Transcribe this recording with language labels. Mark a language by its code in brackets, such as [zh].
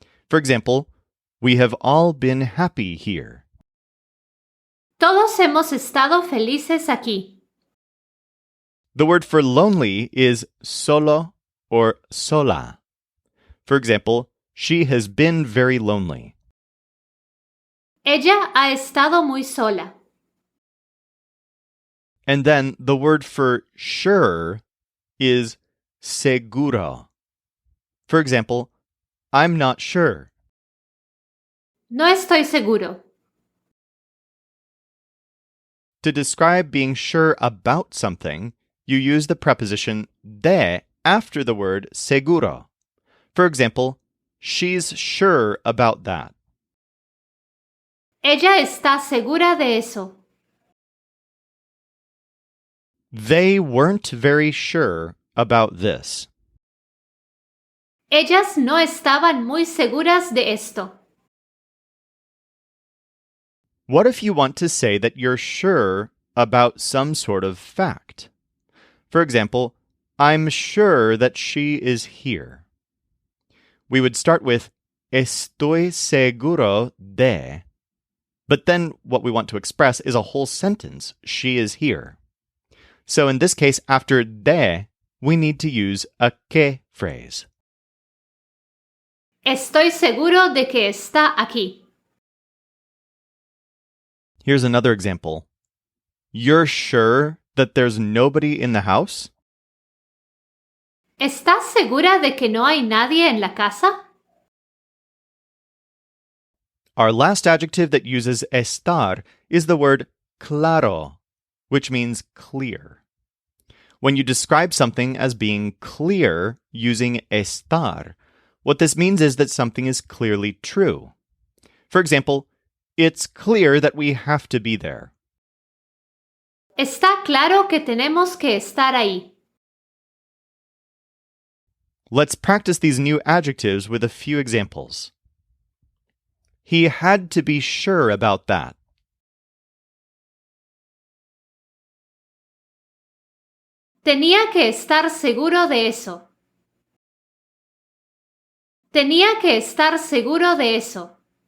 [en] For example, we have all been happy here. [es] Todos hemos estado felices aquí. [en] The word for lonely is solo or sola. For example, she has been very lonely. [es] Ella ha estado muy sola. [en] And then the word for sure is seguro. For example, I'm not sure. [es] No estoy seguro. [en] To describe being sure about something, you use the preposition de after the word seguro. For example, she's sure about that. [es] Ella está segura de eso. [en] They weren't very sure about this. [es] Ellas no estaban muy seguras de esto. [en] What if you want to say that you're sure about some sort of fact? For example, I'm sure that she is here. We would start with [es] estoy seguro de, [en] but then what we want to express is a whole sentence, she is here. So in this case, after de, we need to use a que phrase. [es] Estoy seguro de que está aquí. [en] Here's another example. You're sure that there's nobody in the house? [es] ¿Estás segura de que no hay nadie en la casa? [en] Our last adjective that uses estar is the word claro, which means clear. When you describe something as being clear using estar, what this means is that something is clearly true. For example, it's clear that we have to be there. [es] Está claro que tenemos que estar ahí. [en] Let's practice these new adjectives with a few examples. He had to be sure about that. [es] Tenía que estar seguro de eso. Tenía que estar seguro de eso.